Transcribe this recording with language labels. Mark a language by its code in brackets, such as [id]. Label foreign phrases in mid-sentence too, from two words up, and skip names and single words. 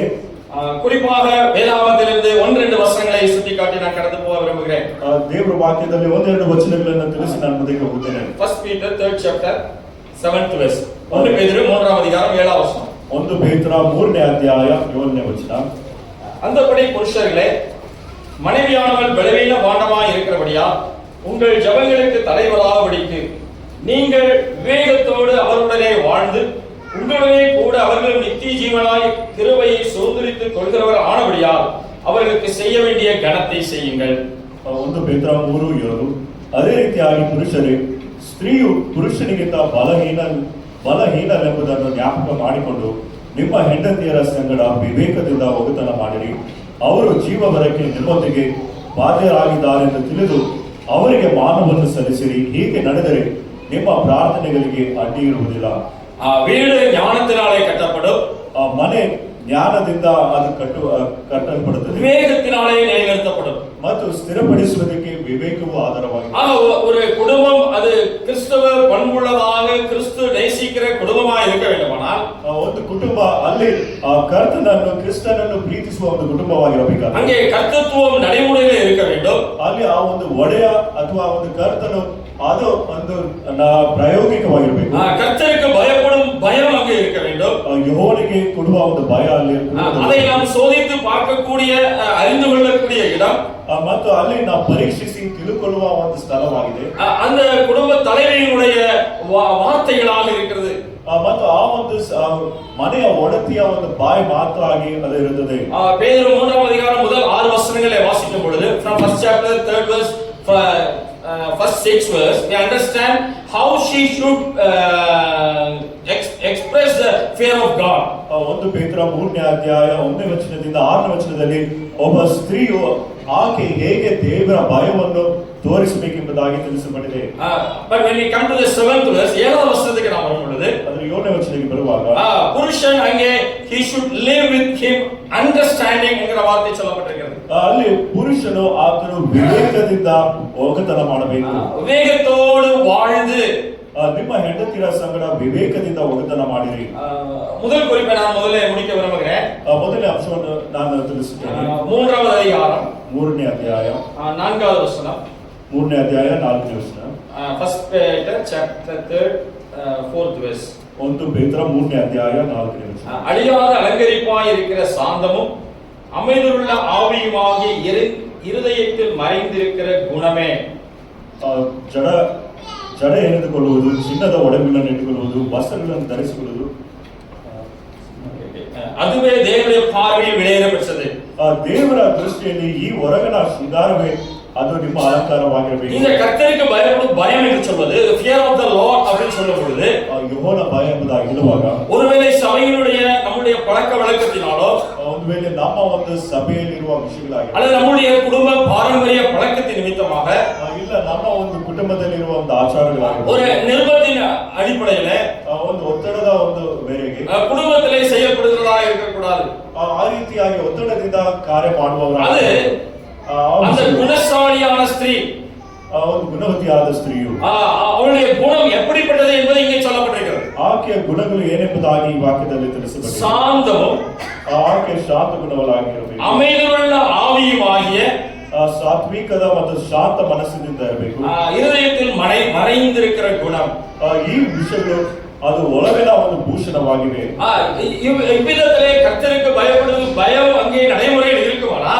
[ta] குறிப்பாக வேதாகமத்திலிருந்து 1-2 வசனங்களை சுட்டிக்காட்டி நான் கடந்து போக விரும்புகிறேன். [kn] ದೇವರ ವಾಕ್ಯದಲ್ಲಿ 1-2 ವಚನಗಳನ್ನು ತಿಳಿಸಿ ನಾನು ಮುಂದಕ್ಕೆ ಹೋಗುತ್ತೇನೆ. [en] 1 Peter 3rd chapter 7th verse. [ta] 1 பேதுரு 3ஆம் அதிகாரம் 7ஆம் வசனம். [kn] 1 பேதுரு 3ನೇ ಅಧ್ಯಾಯ 7ನೇ ವಚನ. [ta] அந்தபடி புருஷர்களே, மனைவியானவள் பலவீன பாண்டமாய் இருக்கிறபடியா உங்கள் ஜெபங்களுக்கு தலைவராகும்படிக்கு நீங்கள் விவேகத்தோடு அவருடனே வாழ்ந்து உங்களுடனே கூட அவர்கள் நித்திய ஜீவனாய் கிருபையை சுதந்திரித்துக் கொள்கிறவர் ஆனபடியால் அவர்களுக்கு செய்ய வேண்டிய கனத்தை செய்யுங்கள். 1 பேதுரு 3:7. [kn] ಅದೇ ರೀತಿಯಾಗಿ ಪುರುಷರೇ, ಸ್ತ್ರೀಯು ಪುರುಷನಿಗಿಂತ ಬಲಹೀನಳೆಂಬುದನ್ನು ಜ್ಞಾಪಕ ಮಾಡಿಕೊಂಡು ನಿಮ್ಮ ಹೆಂಡತಿಯರ ಸಂಗಡ ವಿವೇಕದಿಂದ ಒಗತನ ಮಾಡಿರಿ. ಅವರು ಜೀವವರಕ್ಕೆ ನಿಮ್ಮೊಂದಿಗೆ ಬಾಧ್ಯರಾಗಿದ್ದಾರೆಂದು ತಿಳಿದು ಅವರಿಗೆ ಮಾನವನ್ನು ಸಲ್ಲಿಸಿರಿ. ಹೀಗೆ ನಡೆದರೆ ನಿಮ್ಮ ಪ್ರಾರ್ಥನೆಗಳಿಗೆ ಅಡ್ಡಿ ಇರುವುದಿಲ್ಲ. [ta] வீடு ஞானத்தினாலே கட்டப்படும், [kn] ಮನೆ ಜ್ಞಾನದಿಂದ ಅದು ಕಟ್ಟಲ್ಪಡುತ್ತದೆ, [ta] விவேகத்தினாலே நிலைநிறுத்தப்படும் [kn] ಮತ್ತು ಸ್ಥಿರಪಡಿಸುವುದಕ್ಕೆ ವಿವೇಕವು ಆಧಾರವಾಗಿದೆ. [ta] ஒரு குடும்பம் அது கிறிஸ்தவ பண்புள்ளதாக கிறிஸ்து நேசிக்கிற குடும்பமாக இருக்க வேண்டுமானால் [kn] ಒಂದು ಕುಟುಂಬ ಅಲ್ಲಿ ಕ್ರಿಸ್ತನನ್ನು ಪ್ರೀತಿಸುವ ಒಂದು ಕುಟುಂಬವಾಗಿರಬೇಕಾದ್ರೆ [ta] அங்கே கர்த்தத்துவம் நடைமுறையில் இருக்க வேண்டும். [kn] ಅಲ್ಲಿ ಆ ಒಂದು ಒಡೆಯ ಅಥವಾ ಒಂದು ಕರ್ತನು ಅದು ಒಂದು ಪ್ರಾಯೋಗಿಕವಾಗಿರಬೇಕು. [ta] கர்த்தருக்கு பயப்படும் பயம் அங்கே இருக்க வேண்டும். [kn] ಯೆಹೋವನಿಗೆ ಕೊಡುವ ಒಂದು ಭಯ ಅಲ್ಲಿ [ta] அதை நாம் சோதித்து பார்க்கக்கூடிய அறிந்து கொள்ளக்கூடிய இடம் [kn] ಮತ್ತು ಅಲ್ಲಿ ನಾವು ಪರೀಕ್ಷಿಸಿ ತಿಳುಕೊಳ್ಳುವ ಒಂದು ಸ್ಥಳವಾಗಿದೆ. [ta] அந்த குடும்ப தலைவியினுடைய வார்த்தைகளாக இருக்கிறது. [kn] ಮತ್ತು ಆ ಒಂದು ಮನೆಯ ಒಡತಿಯ ಒಂದು ಬಾಯಿ ಮಾತು ಆಗಿ ಅದು ಇರುತ್ತದೆ. [ta] பேதுரு 3ஆம் அதிகாரம் முதல் 6 வசனங்களை வாசிக்கும் பொழுது [en] from first chapter 3rd verse first 6 verse we understand how she should express the fear of God. [kn] 1 ಪೇತ್ರ 3ನೇ ಅಧ್ಯಾಯ 1ನೇ ವಚನದಿಂದ 6ನೇ ವಚನದಲ್ಲಿ ಒಬ್ಬ ಸ್ತ್ರೀಯು ಆಕೆ ಹೇಗೆ ದೇವರ ಭಯವನ್ನು ತೋರಿಸಬೇಕೆಂಬುದಾಗಿ ತಿಳಿಸಲ್ಪಟ್ಟಿದೆ. [en] but when we come to the 7th verse [ta] 7வது வசனத்துக்கு நாம் வரும் பொழுது [kn] ಅದರ 7ನೇ ವಚನಕ್ಕೆ ಬರುವಾಗ [ta] புருஷன் அங்கே [en] he should live with him understanding [ta] என்கிற வார்த்தை சொல்லப்பட்டிருக்கிறது. [kn] ಅಲ್ಲಿ ಪುರುಷನು ಆತನು ವಿವೇಕದಿಂದ ಒಗತನ ಮಾಡಬೇಕು. [ta] ವಿವೇಕத்தோடு வாழ்ந்து [kn] ನಿಮ್ಮ ಹೆಂಡತಿಯರ ಸಂಗಡ ವಿವೇಕದಿಂದ ಒಗತನ ಮಾಡಿರಿ. [ta] முதல் குறிப்பை நான் முதல்ல முடிக்க விரும்புகிறேன். [kn] ಮೊದಲನೇ ಅಂಶವನ್ನು ನಾನು ತಿಳಿಸುತ್ತೇನೆ. [ta] 3வது அதிகாரம் [kn] 3ನೇ ಅಧ್ಯಾಯ [ta] 4வது வசனம். [kn] 3ನೇ ಅಧ್ಯಾಯ 4ನೇ ವಚನ. [en] first Peter chapter 3rd 4th verse. [kn] 1 ಪೇತ್ರ 3ನೇ ಅಧ್ಯಾಯ 4ನೇ ವಚನ. [ta] அழியாத அலங்கரிப்பாய் இருக்கிற சாந்தமும் அமைதியுள்ள ஆவியுமாகிய இருதயத்தில் மறைந்திருக்கிற குணமே. [kn] ಜಡ ಎಳೆದುಕೊಳ್ಳುವುದು, ಚಿನ್ನದ ಒಡವೆಗಳನ್ನು ಇಟ್ಟುಕೊಳ್ಳುವುದು, ವಸ್ತ್ರಗಳನ್ನು ಧರಿಸಿಕೊಳ್ಳುವುದು, [ta] அதுவே தேவனுடைய பார்வையில் விளையேறப்பட்டது. [kn] ದೇವರ ದೃಷ್ಟಿಯಲ್ಲಿ ಈ ಹೊರಗಣ ಶೃಂಗಾರವೇ ಅದು ನಿಮ್ಮ ಅಲಂಕಾರವಾಗಿರಬೇಕು. [ta] இந்த கர்த்தருக்கு பயப்படும் பயம் என்று சொல்வது [en] fear of the Lord [ta] அப்படின்னு சொல்லும் பொழுது [kn] ಯೆಹೋವನ ಭಯ ಎಂಬುದಾಗಿ ಹೇಳುವಾಗ [ta] ஒருவேளை சபையினுடைய நம்முடைய பழக்க வழக்கத்தினாலோ [kn] ಒಂದು ವೇಳೆ ನಮ್ಮ ಒಂದು ಸಭೆಯಲ್ಲಿರುವ ವಿಷಯಗಳಾಗಿ [ta] அல்லது நம்முடைய குடும்ப பாரம்பரிய பழக்கத்தின் நிமித்தமாக [kn] ಇಲ್ಲ ನಮ್ಮ ಒಂದು ಕುಟುಂಬದಲ್ಲಿರುವ ಒಂದು ಆಚಾರಗಳಾಗಿ [ta] ஒரு நிர்பந்தின் அடிப்படையில [kn] ಒಂದು ಒತ್ತಡದ ಒಂದು ಮೇರೆಗೆ [ta] குடும்பத்திலே செய்யப்படுகிறதா இருக்கக்கூடாது. [kn] ಆ ರೀತಿಯಾಗಿ ಒತ್ತಡದಿಂದ ಕಾರ್ಯ ಮಾಡುವವರು [ta] அது அந்த குணசாலியான ஸ்திரீ [kn] ಒಂದು ಗುಣವತಿಯಾದ ಸ್ತ್ರೀಯು [ta] அவளுடைய குணம் எப்படிப்பட்டது என்பது இங்கே சொல்லப்பட்டிருக்கிறது. [kn] ಆಕೆಯ ಗುಣಗಳು ಏನೆಂಬುದಾಗಿ ಈ ವಾಕ್ಯದಲ್ಲಿ ತಿಳಿಸಲ್ಪಟ್ಟಿದೆ. [ta] சாந்தமும் [kn] ಆಕೆ ಶಾಂತ ಗುಣವಳಾಗಿರಬೇಕು, [ta] அமைதியுள்ள ஆவியுமாகிய [kn] ಸಾತ್ವಿಕದ ಮತ್ತು ಶಾಂತ ಮನಸ್ಸಿನಿಂದ ಇರಬೇಕು, [ta] இருதயத்தில் மறைந்திருக்கிற குணம். [kn] ಈ ವಿಷಯಗಳು ಅದು ಒಳಗಿನ ಒಂದು ಭೂಷಣವಾಗಿವೆ. [ta] இவ்விதத்திலே கர்த்தருக்கு பயப்படுவது பயம் அங்கே நடைமுறையில் இருக்குமானால்